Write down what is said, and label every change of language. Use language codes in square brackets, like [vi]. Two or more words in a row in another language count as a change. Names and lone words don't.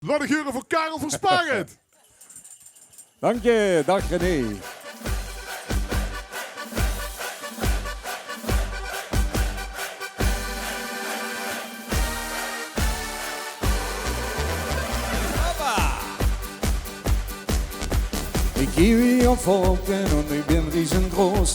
[nl] Wat een geuren voor Karel van Sparend. Dank je, dag René. [de] Ich gehe auf Wolken und ich bin riesengroß.